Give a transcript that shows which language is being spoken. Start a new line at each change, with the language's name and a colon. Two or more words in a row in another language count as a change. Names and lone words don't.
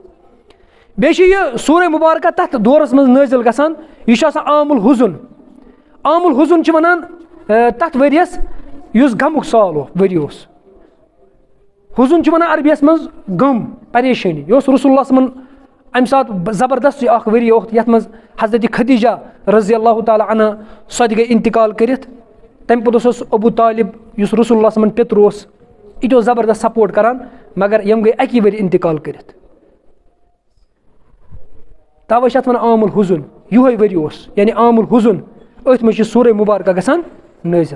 Kashmiri: بیٚیہِ چھُ یہِ سورہ مُبارکہ تتھ دورس منٛز نٲزِل گژھان یہِ چھُ آسان عام الحزن چھِ ونان تتھ ؤرۍیس یُس غمُک سال ؤری اوس. حُزُن چھِ ونان عربیس منٛز غم پریشٲنی. یہِ اوس رسول اللہ
Arabic: صلی اللہ علیہ وسلم
Kashmiri: امہِ ساتہٕ زبردست اکھ ؤری اوس یتھ منٛز حضرت خدیجہ
Arabic: رضی اللہ تعالیٰ عنہا
Kashmiri: سۄ تہِ گٔے انتقال کٔرِتھ. تمہِ پوٚتُس اوس ابوٗ طالب یُس رسول اللہ
Arabic: صلی اللہ علیہ وسلم
Kashmiri: پیٚتر اوس یہِ تہِ اوس زبردست سپوٹ کران مگر یِم گٔے اکی ؤری انتقال کٔرِتھ. توے چھِ اتھ ونان عام الحزن یِہوے ؤری اوس یعنی عام الحزن أتھۍ منٛز چھِ سورہ مُبارکہ گژھان نٲزِل.